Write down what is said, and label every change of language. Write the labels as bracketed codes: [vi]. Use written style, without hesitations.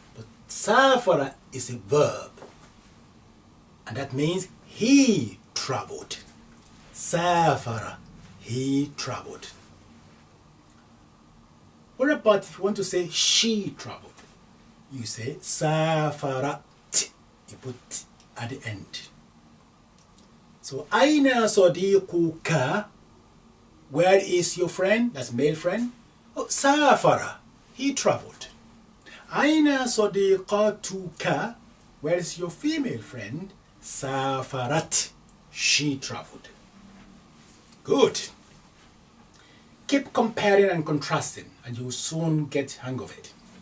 [en] But سافر is a verb, and that means he traveled. سافر, he traveled. What about if you want to say she traveled? You say سافرت. You put at the end. [ar] So أين صديقك? [en] Where is your friend? That's male friend. Oh, سافر, he traveled. [ar] أين صديقاتك? [en] Where is your female friend? سافرت, she traveled. Good. Keep comparing and contrasting, and you will soon get hang of it.